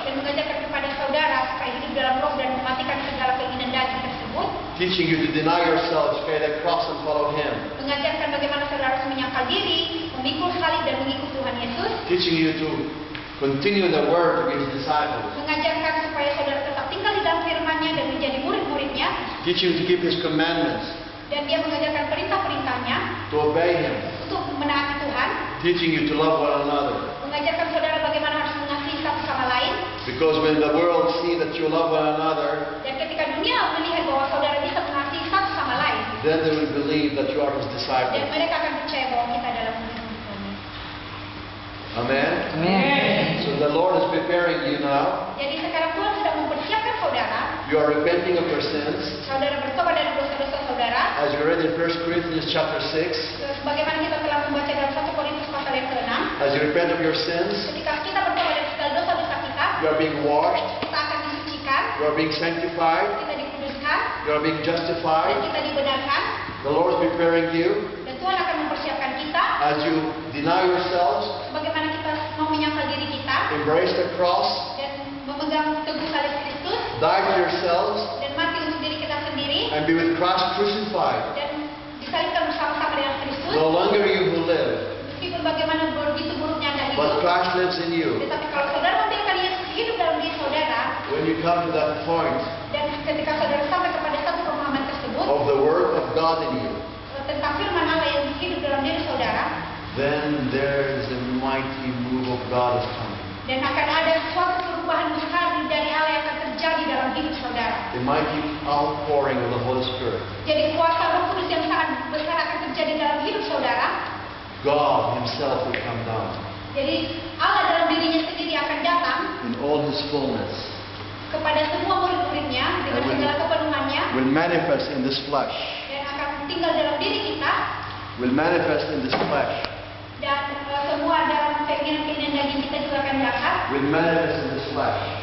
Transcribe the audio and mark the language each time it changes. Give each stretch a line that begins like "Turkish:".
Indonesian: dan mengajarkan kepada saudara supaya hidup dalam roh dan mematikan segala keinginan daging tersebut,
English: Teaching you to deny yourselves, carry the cross and follow Him.
Indonesian: mengajarkan bagaimana saudara harus menyangkal diri, memikul salib dan mengikut Tuhan Yesus,
English: Teaching you to continue the word to be His disciples.
Indonesian: mengajarkan supaya saudara tetap tinggal di dalam firman-Nya dan menjadi murid-muridnya,
English: Teaching you to keep His commandments,
Indonesian: dan dia mengajarkan perintah-perintahnya
English: to obey Him.
Indonesian: untuk menaati Tuhan,
English: Teaching you to love one another.
Indonesian: mengajarkan saudara bagaimana harus mengasihi satu sama lain,
English: Because when the world see that you love one another,
Indonesian: dan ketika dunia melihat bahwa saudara bisa mengasihi satu sama lain,
English: then they will believe that you are His
Indonesian: dan
English: disciples.
Indonesian: mereka akan percaya bahwa kita adalah murid-murid Tuhan.
English: Amen?
Indonesian: Amen.
English: So the Lord is preparing you now.
Indonesian: Jadi sekarang Tuhan sedang mempersiapkan saudara,
English: You are repenting of your sins.
Indonesian: saudara bertobat dari dosa-dosa saudara,
English: As you read in 1 Corinthians chapter 6,
Indonesian: sebagaimana kita telah membaca dalam 1 Korintus pasal yang ke-6,
English: as you repent of your sins,
Indonesian: ketika kita bertobat dari segala dosa-dosa kita,
English: you are being washed,
Indonesian: kita akan disucikan,
English: you are being sanctified,
Indonesian: kita dikuduskan,
English: you are being
Indonesian: dan
English: justified.
Indonesian: kita dibenarkan,
English: The Lord is preparing you
Indonesian: dan Tuhan akan mempersiapkan kita,
English: as you deny yourselves,
Indonesian: bagaimana kita mau menyangkal diri kita,
English: embrace the cross,
Indonesian: dan memegang teguh salib Kristus,
English: die to yourselves,
Indonesian: dan mati untuk diri kita sendiri,
English: and be with Christ crucified.
Indonesian: dan disalibkan bersama-sama dengan Kristus,
English: No longer you who live,
Indonesian: meskipun bagaimana begitu buruknya Anda
English: but
Indonesian: hidup,
English: Christ lives in you.
Indonesian: tetapi kalau saudara membiarkan Yesus hidup dalam diri saudara,
English: When you come to that point
Indonesian: dan ketika saudara sampai kepada satu pemahaman tersebut,
English: of the Word of God in you,
Indonesian: tentang firman Allah yang hidup dalam diri saudara,
English: then there is a mighty move of God is coming.
Indonesian: dan akan ada suatu perubahan besar dari Allah yang akan terjadi dalam hidup saudara.
English: A mighty outpouring of the Holy Spirit.
Indonesian: Jadi kuasa Roh Kudus yang sangat besar akan terjadi dalam hidup saudara.
English: God Himself will come down
Indonesian: Jadi Allah dalam dirinya sendiri akan datang
English: in all His fullness,
Indonesian: kepada semua murid-muridnya dengan segala kepenuhannya,
English: will manifest in this flesh,
Indonesian: dan akan tinggal dalam diri kita,
English: will manifest in this flesh,
Indonesian: dan semua dalam keinginan-keinginan daging kita juga akan datang,
English: will manifest in this flesh,